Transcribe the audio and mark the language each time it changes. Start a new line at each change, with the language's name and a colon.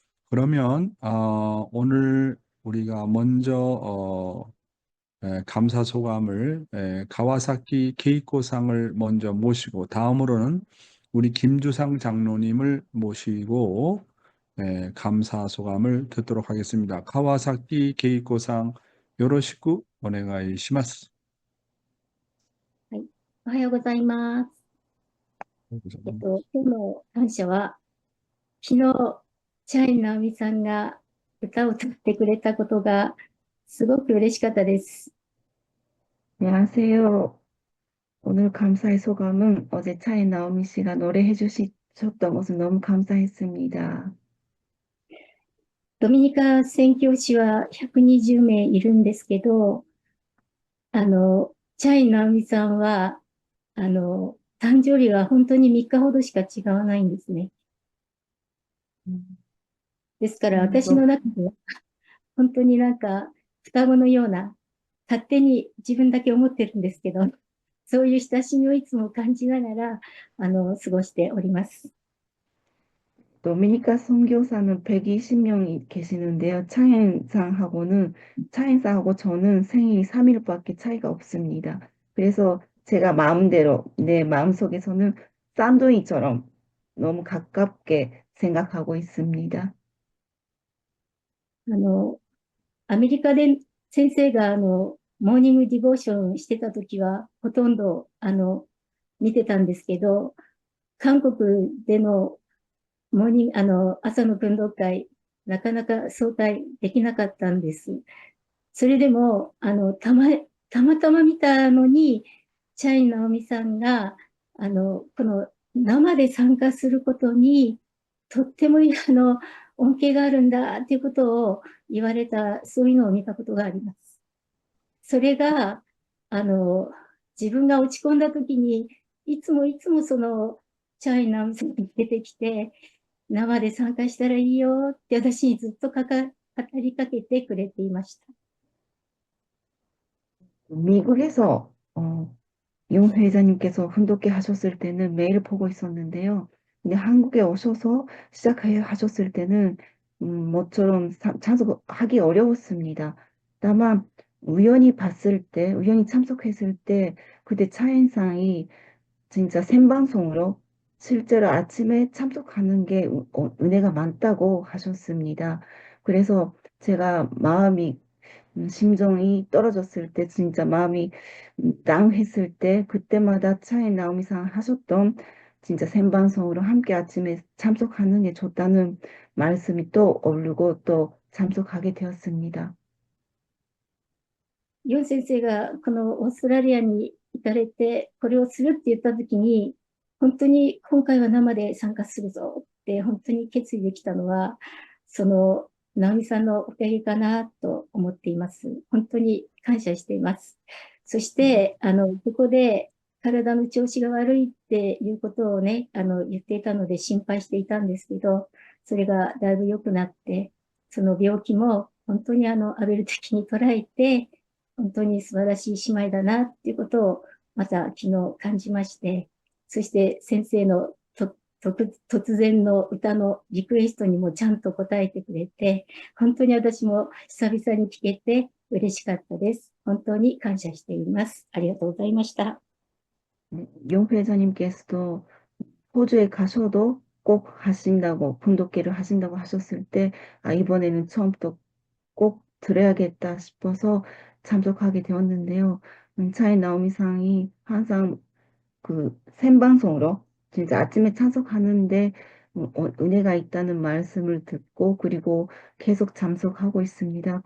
Korean: 그러면 오늘 우리가 먼저 감사 소감을 가와사키 케이코상을 먼저 모시고 다음으로는 우리 김주상 장로님을 모시고 감사 소감을 듣도록 하겠습니다. 가와사키 케이코상
Japanese: 요로시쿠 오네가이 시마스. はい、おはようございます。今日の感謝は、昨日、チャイナオミさんが歌を歌ってくれたことが、すごく嬉しかったです。
Korean: 안녕하세요. 오늘 감사의 소감은 어제 차에 나오미 씨가 노래해 주셨던 것은 너무 감사했습니다.
Japanese: ドミニカ宣教師は120名いるんですけど、チャイナオミさんは、誕生日が本当に3日ほどしか違わないんですね。ですから私の中では、本当になんか双子のような、勝手に自分だけ思ってるんですけど、そういう親しみをいつも感じながら、過ごしております。
Korean: 도미니카 선교사는 120명이 계시는데요. 차엔상하고 저는 생일이 3일밖에 차이가 없습니다. 그래서 제가 마음대로 내 마음속에서는 쌍둥이처럼 너무 가깝게 생각하고 있습니다.
Japanese: アメリカで先生がモーニングディボーションしてた時は、ほとんど見てたんですけど、韓国でのモーニング、朝の運動会、なかなか早退できなかったんです。それでも、たまたま見たのに、チャイナオミさんが、この生で参加することに、とっても恩恵があるんだっていうことを言われた、そういうのを見たことがあります。それが、自分が落ち込んだ時に、いつもその、チャイナオミさんが出てきて、生で参加したらいいよって私にずっと語りかけてくれていました。
Korean: 미국에서 윤 회장님께서 훈독회 하셨을 때는 매일 보고 있었는데요. 근데 한국에 오셔서 시작해 하셨을 때는 모처럼 참석하기 어려웠습니다. 다만 우연히 참석했을 때 그때 차인상이 진짜 생방송으로 실제로 아침에 참석하는 게 은혜가 많다고 하셨습니다. 그래서 제가 심정이 떨어졌을 때, 진짜 마음이 다운했을 때, 그때마다 차에 나오미상 하셨던 진짜 생방송으로 함께 아침에 참석하는 게 좋다는 말씀이 또 오르고 또 참석하게 되었습니다.
Japanese: ユン先生がこのオーストラリアに行かれて、これをするって言ったときに、本当に今回は生で参加するぞって本当に決意できたのは、その、直美さんのおかげかなと思っています。本当に感謝しています。そして、ここで体の調子が悪いっていうことをね、言っていたので心配していたんですけど、それがだいぶ良くなって、その病気も本当にアベル的に捉えて、本当に素晴らしい姉妹だなっていうことをまた昨日感じまして、そして先生の突然の歌のリクエストにもちゃんと答えてくれて、本当に私も久々に聞けて嬉しかったです。本当に感謝しています。ありがとうございました。
Korean: 용 회장님께서도 호주에 가셔도 꼭 하신다고, 분독회를 하신다고 하셨을 때, 이번에는 처음부터 꼭 들어야겠다 싶어서 참석하게 되었는데요. 차이 나오미상이 항상 그 생방송으로 진짜 아침에 참석하는데 은혜가 있다는 말씀을 듣고 그리고 계속 참석하고 있습니다.